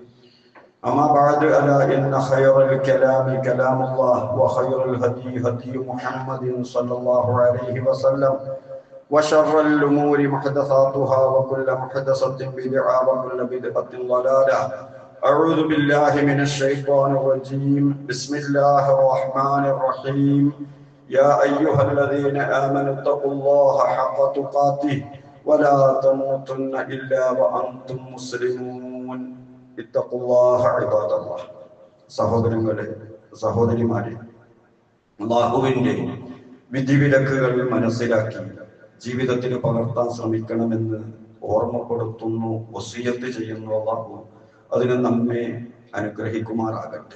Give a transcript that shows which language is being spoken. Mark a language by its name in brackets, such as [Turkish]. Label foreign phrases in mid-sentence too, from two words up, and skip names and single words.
[Arabic] أما بعد، ألا إن خير الكلام كلام الله، وخير الهدي هدي محمد صلى الله عليه وسلم، وشر الأمور محدثاتها، وكل محدثة بدعة، وكل بدعة ضلالة. أعوذ بالله من الشيطان الرجيم. بسم الله الرحمن الرحيم. يا أيها الذين آمنوا اتقوا الله حق تقاته ولا تموتن إلا وأنتم مسلمون. اتقوا الله عباد الله. [Malayalam] സഹോദരങ്ങളെ, സഹോദരിമാരെ, അല്ലാഹുവിന്റെ വിധിവിലക്കുകൾ മനസ്സിലാക്കി ജീവിതത്തിൽ പകർത്താൻ ശ്രമിക്കണമെന്ന് ഓർമ്മപ്പെടുത്തുന്നു, വസിയത്ത് ചെയ്യുന്നു. അല്ലാഹു അതിന് നമ്മെ അനുഗ്രഹിക്കുമാറാകട്ടെ.